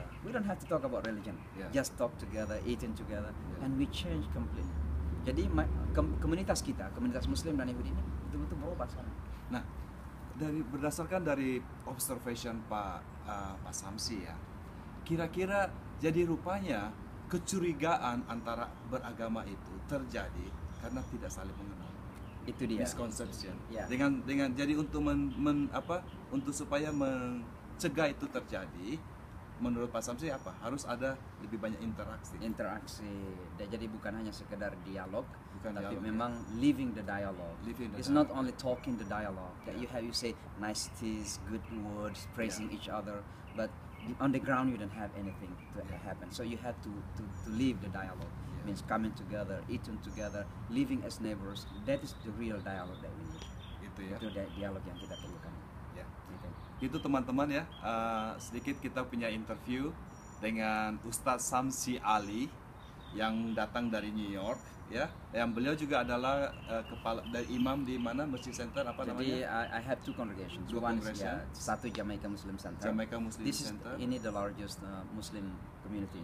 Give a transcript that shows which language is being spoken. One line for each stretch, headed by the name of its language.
English: We don't have to talk about religion, just talk together, eating together, and we change completely.
Indonesian: Jadi komunitas kita, komunitas Muslim dan Yahudi ini betul-betul berubah sekarang. Nah, berdasarkan dari observation Pak Samsi ya, kira-kira jadi rupanya kecurigaan antara beragama itu terjadi karena tidak saling mengenal. Itu dia misconception. Dengan jadi untuk untuk supaya mencegah itu terjadi, menurut Pak Samsi apa? Harus ada lebih banyak interaksi. Jadi bukan hanya sekedar dialog, tapi memang
English: living the dialogue. It's not only talking the dialogue. That you say niceties, good words, praising each other, but on the ground you don't have anything to happen. So you have to live the dialogue. Means coming together, eating together, living as neighbors. That is the real dialogue that we need.
Indonesian: Itu dialog yang kita perlukan. Itu teman-teman ya, sedikit kita punya interview dengan Ustadz Samsi Ali yang datang dari New York ya. Yang beliau juga adalah kepala dari imam di mana Masjid Center namanya?
English: Jadi I have two congregations. Satu Jamaica Muslim Center. Ini the largest Muslim community.